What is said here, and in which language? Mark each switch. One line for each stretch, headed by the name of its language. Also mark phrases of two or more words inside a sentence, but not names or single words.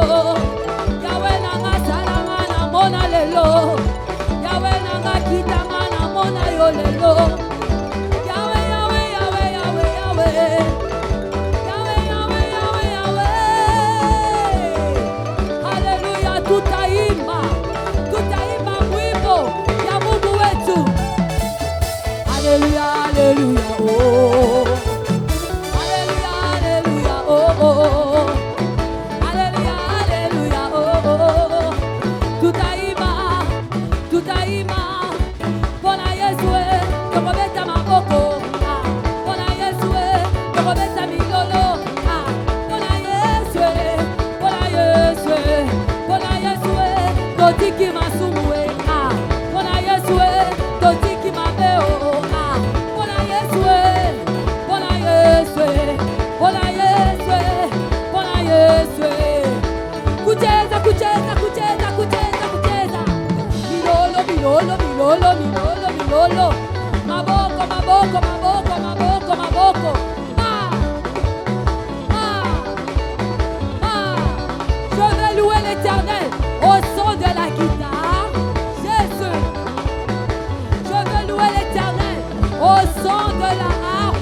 Lingala: Yahweh nanga salama na mona lelo. Yahweh nanga kitanga na mona yo lelo. Yahweh Yahweh Yahweh Yahweh Yahweh. Yahweh Yahweh Yahweh Yahweh. Alléluia,
Swahili: tutaimba mwimbo ya Mungu wetu. Alléluia, alléluia, oh. Alléluia, alléluia, oh oh. Alléluia, alléluia, oh oh.
Lingala: Tutaimba Bona Yesu tokobeta maboko. Bona Yesu tokobeta milolo. Bona Yesu totiki masumu. Bona Yesu totiki mabeo. Bona Yesu Bona Yesu Bona Yesu Bona Yesu.
Swahili: Kucheza kucheza kucheza kucheza kucheza.
Lingala: Milolo milolo milolo milolo milolo. Maboko maboko maboko maboko maboko.
French: Je vais louer l'Éternel au son de la guitare. Jésus. Je veux louer l'Éternel au son de la